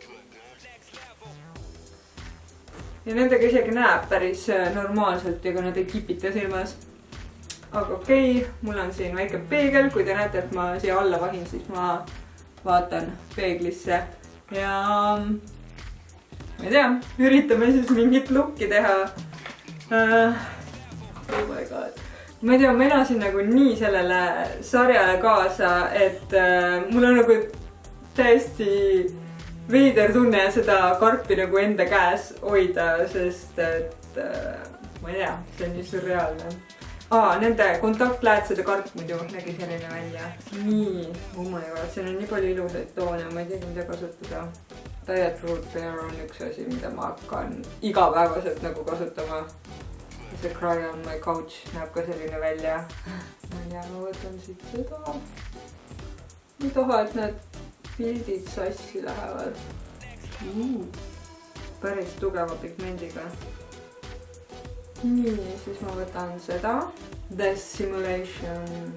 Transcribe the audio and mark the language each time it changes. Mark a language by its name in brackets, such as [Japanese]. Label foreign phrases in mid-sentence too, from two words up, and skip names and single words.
[Estonian] Ja nendega isegi näeb päris normaalselt, ega nad ei kipita silmas. Aga okei, mul on siin väike peegel, kui te näete, et ma siia alla vahin, siis ma vaatan peeglisse. Ja ma ei tea, üritame siis mingit lukki teha. [English] Oh my god. [Estonian] Ma ei tea, ma elasin nagu nii sellele sarjale kaasa, et mul on nagu täiesti veider tunne seda karpi nagu enda käes hoida, sest et ma ei tea, see on nii surreaalne. Nende kontaktläätsede karp muidu nägi selline välja. Nii, [English] oh my god, [Estonian] siin on nii palju ilusaid toone, ma ei teagi, mida kasutada. Diet Fruit Bear on üks asi, mida ma hakkan igapäevaselt nagu kasutama. See Cry on my couch näeb ka selline välja. Ma ei tea, ma võtan siit seda. Ma ei taha, et need pildid sassi lähevad. Päris tugeva pigmendiga. Nii, siis ma võtan seda. The Simulation.